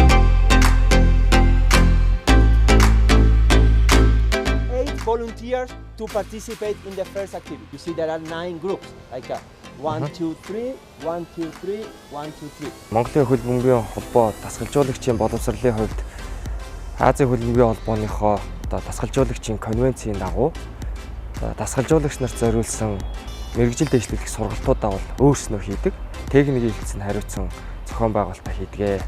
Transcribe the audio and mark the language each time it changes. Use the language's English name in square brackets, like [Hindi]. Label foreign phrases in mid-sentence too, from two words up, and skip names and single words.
[English] Volunteers to participate in the first activity. You see there are 9 groups, like 1, 2, 3, 1, 2, 3, 1, 2, 3. [Mongolian] Монголын хөлбөмбөгийн холбоо дасгалжуулагчийн боловсролын хувьд Азийн хөлбөмбөгийн холбооныхоо дасгалжуулагчийн конвенцийн дагуу дасгалжуулагч нарт зориулсан мэрэгжил дэвшлүүлэх сургалтуудаа бол өөрснөө хийдэг. Техникийн хэлтсэнд хариуцсан зохион байгуулалтаа хийдэг.